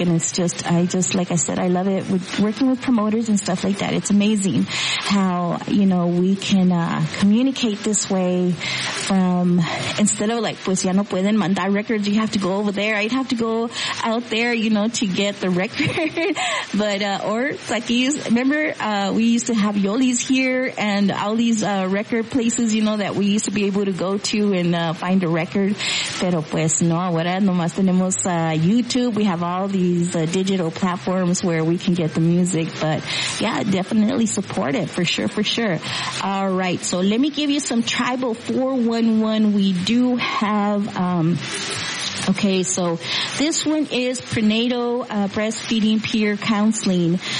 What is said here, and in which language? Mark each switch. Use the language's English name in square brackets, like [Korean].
[English] And it's just, like I said, I love it with working with promoters and stuff like that. It's amazing how, you know, we can communicate this way, from instead of like, [Spanish] pues ya no pueden mandar records, [English] you have to go over there. I'd have to go out there, you know, to get the record. But, or Takis, remember, we used to have Yoli's here and all these record places, you know, that we used to be able to go to and find a record. [Spanish] Pero pues no, ahora nomás tenemos YouTube. [English] We have all these digital platforms where we can get the music. But yeah, definitely support it, for sure, for sure. All right, so let me give you some Tribal 411. We do have okay, so this one is prenatal breastfeeding peer counseling.